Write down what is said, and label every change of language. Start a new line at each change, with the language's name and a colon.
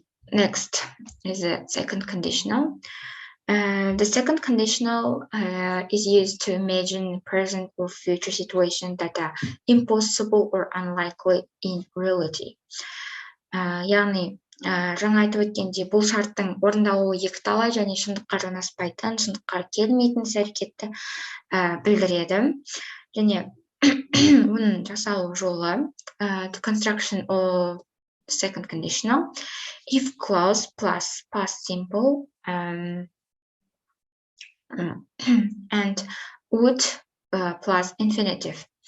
English: Next is the second conditional. The second conditional is used to imagine present or future situations that are impossible or unlikely in reality.
Kazakh: Яғни жаңа айтып өткендей, бұл шарттың орындалуы екіталай және шындыққа жанаспайтын, шындыққа келмейтін іс-әрекетті білдіреді. Және оның жасалу жолы
English: the construction of second conditional, if clause plus past simple and would plus infinitive.